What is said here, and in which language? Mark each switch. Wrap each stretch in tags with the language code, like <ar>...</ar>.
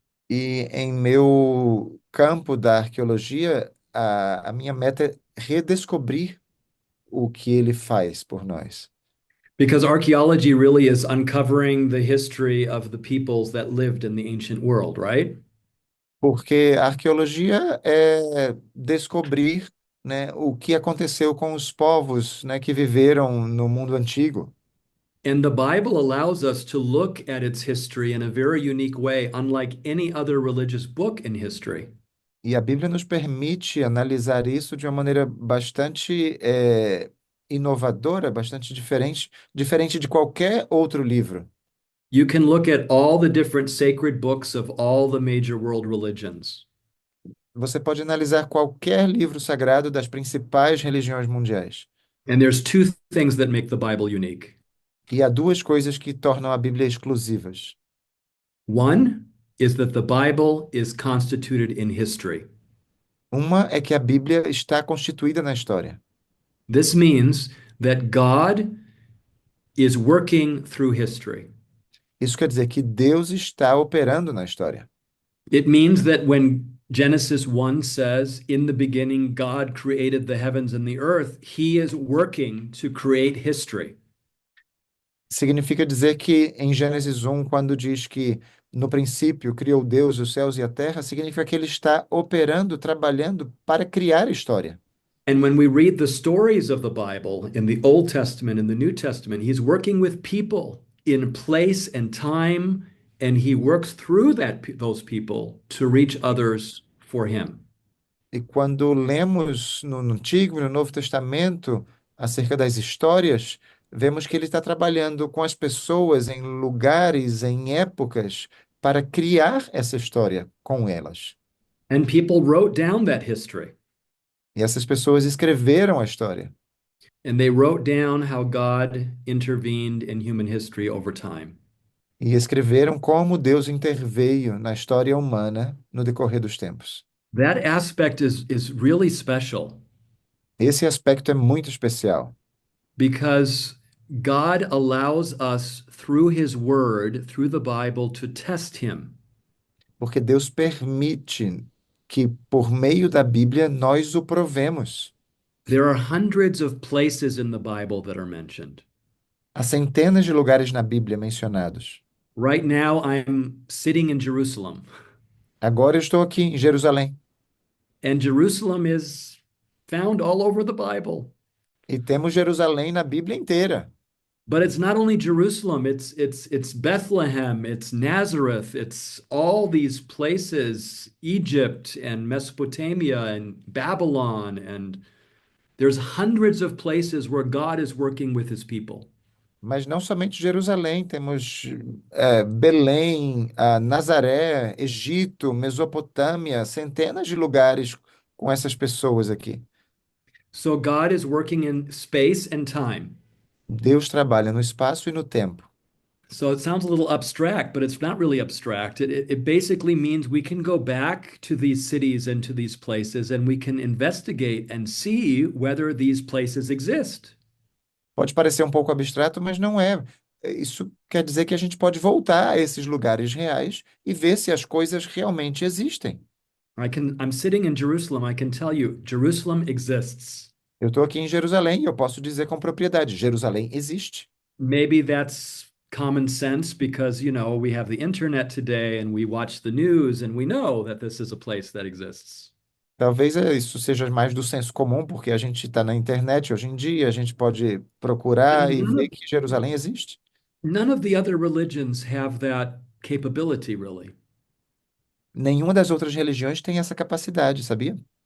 <pt>e em meu campo da arqueologia, a minha meta é redescobrir o que ele faz por nós.</pt> <en>Because archaeology really is uncovering the history of the peoples that lived in the ancient world, right?</en> <pt>Porque a arqueologia é descobrir, né, o que aconteceu com os povos, né, que viveram no mundo antigo.</pt> <en>And the Bible allows us to look at its history in a very unique way, unlike any other religious book in history.</en> <pt>E a Bíblia nos permite analisar isso de uma maneira bastante inovadora, bastante diferente de qualquer outro livro.</pt> <en>You can look at all the different sacred books of all the major world religions.</en> <pt>Você pode analisar qualquer livro sagrado das principais religiões mundiais.</pt> <en>And there's two things that make the Bible unique.</en> <pt>E há duas coisas que tornam a Bíblia exclusivas.</pt> <en>One is that the Bible is constituted in history.</en> <pt>Uma é que a Bíblia está constituída na história.</pt> <en>This means that God is working through history.</en> <pt>Isso quer dizer que Deus está operando na história.</pt> <en>It means that when Genesis 1 says, in the beginning, God created the heavens and the earth, He is working to create history.</en> <pt>Significa dizer que em Gênesis 1, quando diz que no princípio criou Deus os céus e a terra, significa que ele está operando, trabalhando para criar história.</pt> <en>And when we read the stories of the Bible in the Old Testament and the New Testament, He's working with people in place and time, and He works through those people to reach others for Him.</en> <pt>E quando lemos no Antigo e no Novo Testamento acerca das histórias, vemos que ele está trabalhando com as pessoas em lugares, em épocas, para criar essa história com elas.</pt> <en>And people wrote down that history.</en> <pt>E essas pessoas escreveram a história.</pt> <en>And they wrote down how God intervened in human history over time.</en> <pt>E escreveram como Deus interveio na história humana no decorrer dos tempos.</pt> <en>That aspect is really special</en> <pt>Esse aspecto é muito especial,</pt> <en>because God allows us through His Word, through the Bible, to test Him.</en> <pt>porque Deus permite que, por meio da Bíblia, nós o provemos.</pt> <en>There are hundreds of places in the Bible that are mentioned.</en> <pt>Há centenas de lugares na Bíblia mencionados.</pt> <en>Right now, I'm sitting in Jerusalem,</en> <pt>Agora eu estou aqui em Jerusalém</pt> <en>and Jerusalem is found all over the Bible.</en> <pt>e temos Jerusalém na Bíblia inteira.</pt> <en>But it's not only Jerusalem, it's Bethlehem, it's Nazareth, it's all these places, Egypt and Mesopotamia and Babylon, and there's hundreds of places where God is working with His people.</en> <pt>Mas não somente Jerusalém, temos Belém, Nazaré, Egito, Mesopotâmia, centenas de lugares com essas pessoas aqui.</pt> <en>So God is working in space and time.</en> <pt>Deus trabalha no espaço e no tempo.</pt> <en>So it sounds a little abstract, but it's not really abstract. It basically means we can go back to these cities and to these places and we can investigate and see whether these places exist.</en> <pt>Pode parecer um pouco abstrato, mas não é. Isso quer dizer que a gente pode voltar a esses lugares reais e ver se as coisas realmente existem.</pt> <en>I'm sitting in Jerusalem. I can tell you, Jerusalem exists.</en> <pt>Eu estou aqui em Jerusalém e eu posso dizer com propriedade, Jerusalém existe.</pt> <en>Maybe that's common sense because, we have the internet today and we watch the news and we know that this is a place that exists.</en> <pt>Talvez isso seja mais do senso comum, porque a gente está na internet hoje em dia, a gente pode procurar</pt> <en>And</en> <pt>e ver que Jerusalém existe.</pt> <en>none of the other religions have that capability, really.</en> <pt>Nenhuma das outras religiões tem essa capacidade, sabia?</pt>